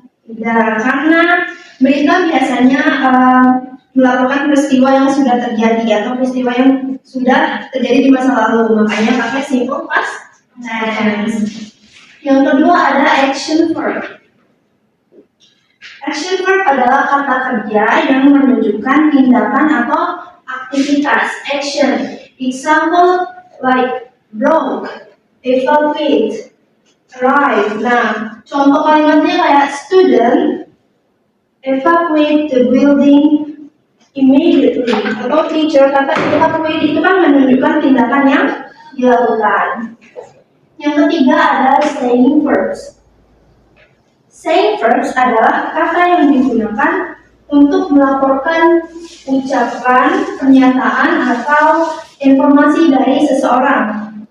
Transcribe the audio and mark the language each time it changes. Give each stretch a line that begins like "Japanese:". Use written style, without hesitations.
Indonesian: Tidak, karena berita biasanya melaporkan peristiwa yang sudah terjadi atau peristiwa yang sudah terjadi di masa lalu, makanya pakai simple past tense. Yang kedua ada action verb. Action verb adalah kata kerja yang menunjukkan tindakan atau aktivitas, action. Example,
English: like broke, evacuate, arrive.
Indonesian: Nah, contoh kalimatnya kayak
English: student evacuate the building immediately.
Indonesian: Atau teacher kata evacuate itu kan menunjukkan tindakan yang dilakukan. Yang ketiga ada saying verbs. Saying verbs adalah kata yang digunakan untuk melaporkan ucapan, pernyataan, atau informasi dari seseorang.